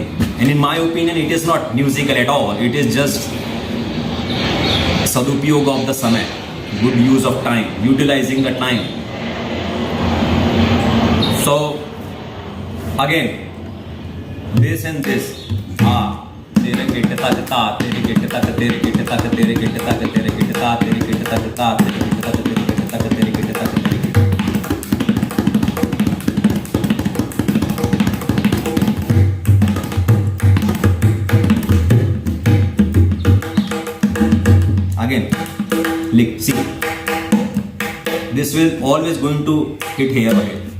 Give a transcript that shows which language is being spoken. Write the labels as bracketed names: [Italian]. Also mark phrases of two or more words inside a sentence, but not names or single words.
[English] And in my opinion, it is not musical at all. It is just sadupyog of the samay. Good use of time, utilizing the time. So again, this and this. Tere kit tak ta, tere kit tak, tere kit tak, tere kit tak, tere kit tak, tere kit tak ta, tere kit tak, tere kit tak, tere kit tak, tere kit. Again. See, this will always going to hit here again.